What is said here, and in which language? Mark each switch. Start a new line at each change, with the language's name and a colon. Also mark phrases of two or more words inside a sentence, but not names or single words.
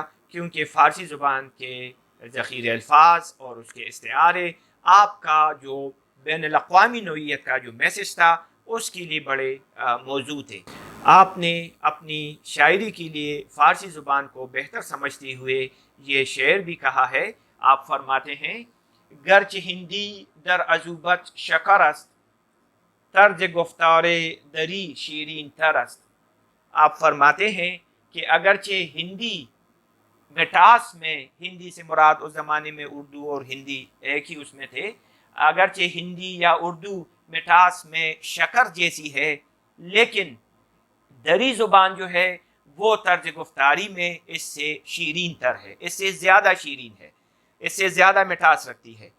Urdu: کیونکہ فارسی زبان کے ذخیرہ الفاظ اور اس کے استعارے آپ کا جو بین الاقوامی نوعیت کا جو میسج تھا اس کے لیے بڑے موزوں تھے۔ آپ نے اپنی شاعری کے لیے فارسی زبان کو بہتر سمجھتے ہوئے یہ شعر بھی کہا ہے۔ آپ فرماتے ہیں
Persian: گرچہ ہندی در عذوبت شکر است، طرز گفتار دری شیرین تر است۔
Urdu: آپ فرماتے ہیں کہ اگرچہ ہندی مٹاس میں، ہندی سے مراد اس زمانے میں اردو اور ہندی ایک ہی اس میں تھے، اگرچہ ہندی یا اردو مٹاس میں شکر جیسی ہے لیکن دری زبان جو ہے وہ طرز گفتاری میں اس سے شیرین تر ہے، اس سے زیادہ شیرین ہے، اس سے زیادہ مٹھاس رکھتی ہے۔